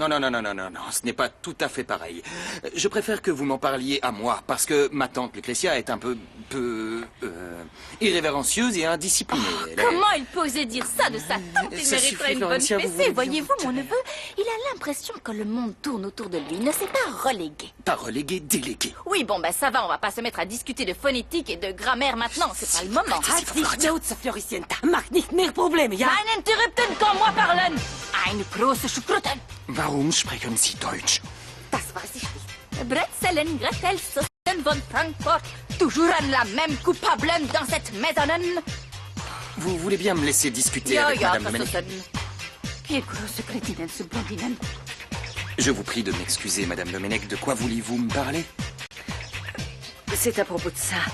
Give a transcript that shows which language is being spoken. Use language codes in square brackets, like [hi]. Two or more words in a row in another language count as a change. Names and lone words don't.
[fr] Non, ce n'est pas tout à fait pareil. Je préfère que vous m'en parliez à moi, parce que ma tante Lucretia est un peu irrévérencieuse et indisciplinée. Comment il peut oser dire ça de sa tante? Il Ça mériterait suffit, une bonne Florencia, vous fessée. voulez bien Voyez-vous, mon neveu, il a l'impression que le monde tourne autour de lui. Il ne s'est pas relégué. Pas relégué, délégué. Oui, bon, ben ça va, on va pas se mettre à discuter de phonétique et de grammaire maintenant. C'est pas le moment. Floricienta. [de] Mach nicht mehr Probleme, ja? Einen Interrupten, [fr] quand moi parlen. [de] Eine große Schukruten. Warum sprechen Sie Deutsch? Das weiß ich nicht. Bretzelen, Gretel, Soßen von Frankfurt. [fr] Toujours la même coupable dans cette maison. Vous voulez bien me laisser discuter avec Madame Domenech? Quelle grosse crétinelle, ce blondinelle. Je vous prie de m'excuser, Madame Domenech. De quoi vouliez-vous me parler? C'est à propos de ça.